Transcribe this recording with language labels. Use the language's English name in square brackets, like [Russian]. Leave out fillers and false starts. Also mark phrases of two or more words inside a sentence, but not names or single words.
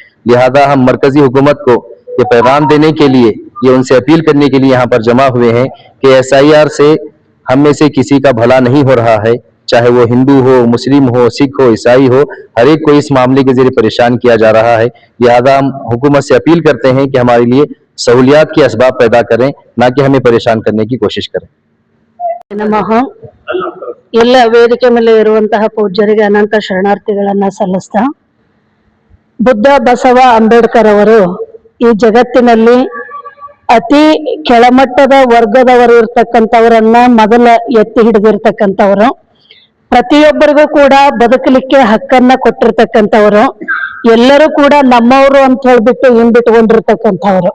[Urdu] لہٰذا ہم مرکزی حکومت کو یہ پیغام دینے کے لیے، یہ ان سے اپیل کرنے کے لیے یہاں پر جمع ہوئے ہیں کہ SIR سے ہم میں سے کسی کا بھلا نہیں ہو رہا ہے، چاہے وہ ہندو ہو، مسلم ہو، سکھ ہو، عیسائی ہو، ہر ایک کو اس معاملے کے ذریعے پریشان کیا جا رہا ہے. لہٰذا ہم حکومت سے اپیل کرتے ہیں کہ ہمارے لیے سہولیات کے اسباب پیدا کریں، نہ کہ ہمیں پریشان کرنے کی کوشش کریں. [Kannada] ನಮಃ ಎಲ್ಲ ವೇದಿಕೆ ಮೇಲೆ ಇರುವಂತಹ ಪೂಜ್ಯರಿಗೆ ಅನಂತ ಶರಣಾರ್ಥಿಗಳನ್ನ ಸಲ್ಲಿಸ್ತಾ, ಬುದ್ಧ ಬಸವ ಅಂಬೇಡ್ಕರ್ ಅವರು ಈ ಜಗತ್ತಿನಲ್ಲಿ ಅತಿ ಕೆಳಮಟ್ಟದ ವರ್ಗದವರು ಇರ್ತಕ್ಕಂಥವರನ್ನ ಮೊದಲ ಎತ್ತಿ ಹಿಡಿದಿರ್ತಕ್ಕಂಥವ್ರು, ಪ್ರತಿಯೊಬ್ಬರಿಗೂ ಕೂಡ ಬದುಕಲಿಕ್ಕೆ ಹಕ್ಕನ್ನ ಕೊಟ್ಟಿರ್ತಕ್ಕಂಥವ್ರು, ಎಲ್ಲರೂ ಕೂಡ ನಮ್ಮವರು ಅಂತ ಹೇಳ್ಬಿಟ್ಟು ಹಿಂಬಿಟ್ಕೊಂಡಿರ್ತಕ್ಕಂಥವ್ರು.